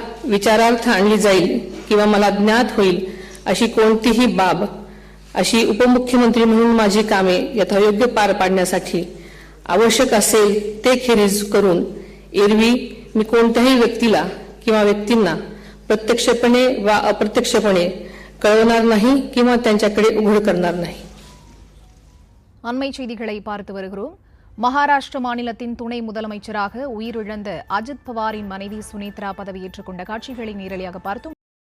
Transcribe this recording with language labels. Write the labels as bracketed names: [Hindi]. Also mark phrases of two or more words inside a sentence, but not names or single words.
[Marathi] विचारार्थ आणली जाईल किंवा मला ज्ञात होईल अशी कोणतीही बाब अशी उपमुख्यमंत्री म्हणून माझी कामे यथायोग्य पार पाडण्यासाठी आवश्यक असेल ते खेरीज करून एरवी मी कोणत्याही व्यक्तीला किंवा व्यक्तींना प्रत्यक्षपणे वा अप्रत्यक्षपणे कळवणार नाही किंवा त्यांच्याकडे उघड करणार नाही। [Tamil] அண்மை செய்திகளை பார்த்து வருகிறோம்। மகாராஷ்டிர மாநிலத்தின் துணை முதலமைச்சராக உயிரிழந்த அஜித் பவாரின் மனைவி சுனேத்ரா பதவியேற்றுக் கொண்ட காட்சிகளை நேரலையாக பார்த்தோம்।